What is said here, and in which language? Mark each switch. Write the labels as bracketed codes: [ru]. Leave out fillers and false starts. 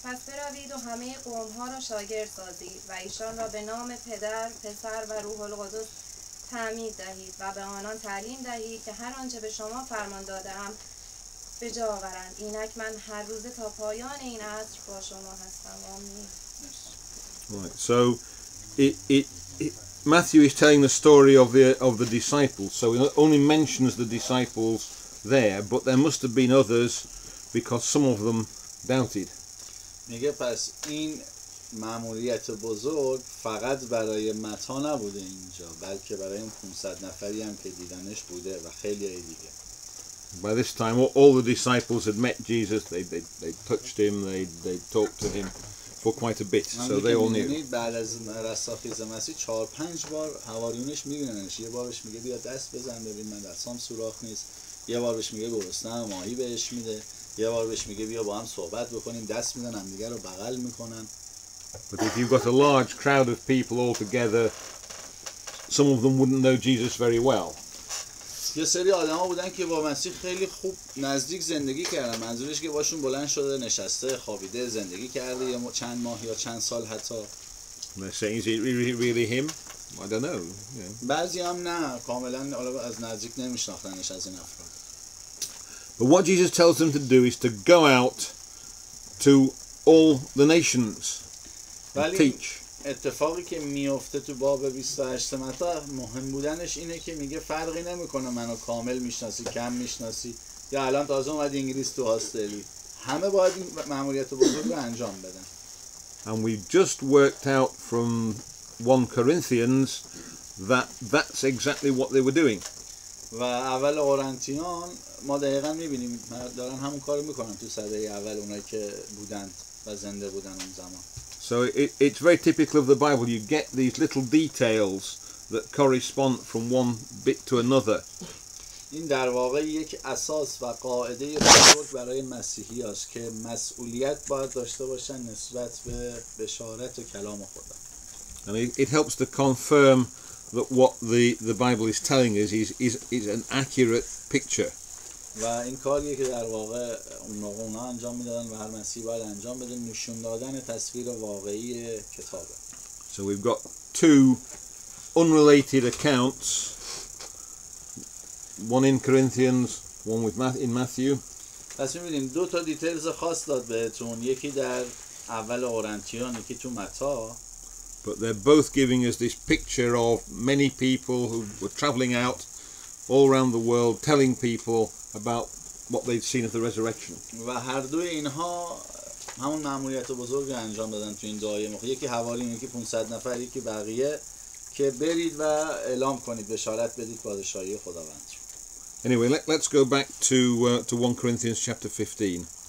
[fa] پس بروید و همه قوم‌ها را شاگرد سازید و ایشان را به نام پدر، پسر و روح القدس تعمید دهید و به آنان تعلیم دهید که هر آنچه به شما فرمان داده‌ام به جا آورند. اینک من هر روز تا پایان این عصر با شما هستم. آمین. [en] Right. So Matthew is telling the story of the disciples. So he only mentions the disciples there, but there must have been others because some of them doubted. [fa] میگه پس این مأموریت بزرگ فقط برای متی نبوده اینجا، بلکه برای این 500 نفری هم که دیدنش بوده و خیلی دیگه. [en] By this time, all the disciples had met Jesus. They touched him. They talked to him for quite a bit, so they all knew. [fa] بعد از رستاخیز مسیح 4-5 بار حواریونش میبیننش. یه بارش میگه بیا دست بزن ببین من دستام سوراخ نیست. یه بار بهش میگه گرسنه‌ام ماهی بهش میده. یه بار بهش میگه بیا با هم صحبت بکنیم، دست میدن هم دیگه رو بغل میکنن. [en] But if you've got a large crowd of people all together, some of them wouldn't know Jesus very well. [fa] یه سری آدما بودن که با مسیح خیلی خوب نزدیک زندگی کردن. منظورش که باشون بلند شده، نشسته، خوابیده، زندگی کرده یا چند ماه یا چند سال حتی. [en] And they're saying, is it really him? I don't know. Yeah. [fa] بعضی هم نه، کاملا حالا از نزدیک نمیشناختنش از این افراد. [en] But what Jesus tells them to do is to go out to all the nations and [fa] ولی [en] teach. [fa] اتفاقی که میفته تو باب 28 متی مهم بودنش اینه که میگه فرقی نمیکنه منو کامل میشناسی کم میشناسی یا الان تازه اومد انگلیس تو هاستلی، همه باید این مأموریت بزرگ رو انجام بدن. [en] And we've just worked out from 1 Corinthians that that's exactly what they were doing. [fa] و اول قرنتیان ما دقیقا میبینیم دارن همون کارو میکنن تو سده اول اونایی که بودن و زنده بودن اون زمان. [en] So it's very typical of the Bible. You get these little details that correspond from one bit to another. [fa] این در واقع یک اساس و قاعده بزرگ برای مسیحی است که مسئولیت باید داشته باشن نسبت به بشارت و کلام خدا. [en] And it helps to confirm that what the Bible is telling us is an accurate picture. [fa] و این کاریه که در واقع اونا انجام میدادن و هر مسیحی باید انجام بده، نشون دادن تصویر واقعی کتابه. [en] So we've got 2 unrelated accounts, one in Corinthians, one in Matthew. [fa] پس می‌بینیم 2 تا دیتیلز خاص داد بهتون، یکی در اول قرنتیان یکی تو متی. [en] But they're both giving us this picture of many people who were travelling out all around the world telling people about what they'd seen of the resurrection. [fa] و هر دوی اینها همون مأموریت بزرگ رو انجام دادن تو این دعای مخ. یکی حواریون، یکی 500 نفر، یکی بقیه که برید و اعلام کنید، بشارت بدید پادشاهی خداوند. [en] Anyway, let's go back to 1 Corinthians chapter 15.